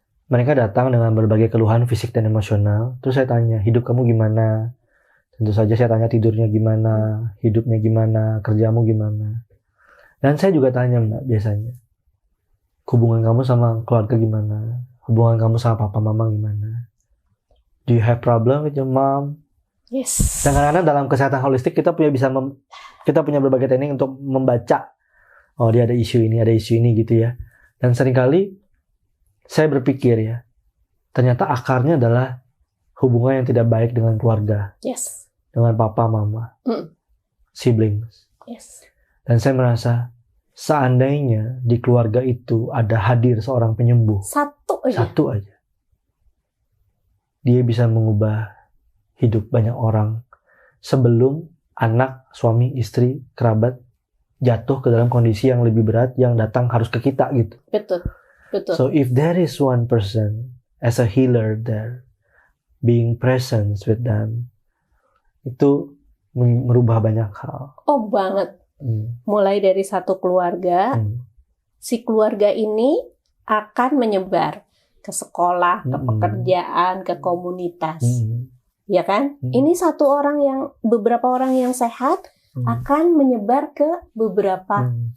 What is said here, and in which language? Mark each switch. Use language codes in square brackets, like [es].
[id] Mereka datang dengan berbagai keluhan fisik dan emosional. Terus saya tanya, hidup kamu gimana? Tentu saja saya tanya tidurnya gimana, hidupnya gimana, kerjamu gimana. Dan saya juga tanya Mbak biasanya, hubungan kamu sama keluarga gimana? Hubungan kamu sama papa mama gimana? [en] Do you have problem with your mom? Yes. [id] Dan kadang-kadang dalam kesehatan holistik kita punya berbagai teknik untuk membaca, oh dia ada isu ini gitu ya. Dan seringkali saya berpikir ya, ternyata akarnya adalah hubungan yang tidak baik dengan keluarga. [en] Yes. [id] Dengan papa, mama, siblings. [en] Yes. [id] Dan saya merasa seandainya di keluarga itu ada hadir seorang penyembuh. Satu aja. Dia bisa mengubah hidup banyak orang sebelum anak, suami, istri, kerabat jatuh ke dalam kondisi yang lebih berat yang datang harus ke kita gitu. Betul. [en] So if there is one person as a healer there, being present with them, [id] itu merubah banyak hal. Oh banget. Mulai dari satu keluarga, si keluarga ini akan menyebar ke sekolah, ke pekerjaan, ke komunitas. Ya kan? Ini beberapa orang yang sehat akan menyebar ke beberapa.